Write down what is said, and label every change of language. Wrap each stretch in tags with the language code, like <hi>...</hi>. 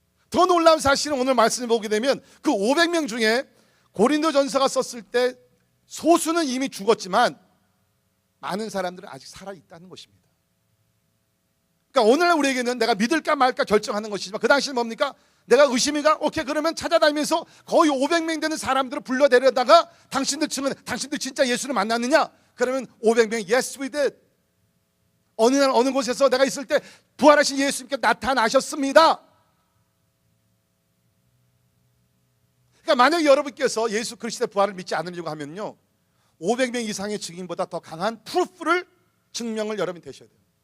<ko>더 놀라운 사실은 오늘 말씀을 보게 되면 그 500명 중에 고린도전서가 썼을 때 소수는 이미 죽었지만 많은 사람들은 아직 살아있다는 것입니다. 그러니까 오늘날 우리에게는 내가 믿을까 말까 결정하는 것이지만 그 당시는 뭡니까? 내가 의심이가? 오케이, 그러면 찾아다니면서 거의 500명 되는 사람들을 불러내려다가 당신들 진짜 예수를 만났느냐?</ko> <en>그러면 500명이 Yes we did.</en> <ko>어느 날 어느 곳에서 내가 있을 때 부활하신 예수님께 나타나셨습니다. 그러니까 만약 여러분께서 예수 그리스도의 부활을 믿지 않으려고 하면요, 500명 이상의 증인보다 더 강한 프루프를, 증명을 여러분이 되셔야 돼요.</ko>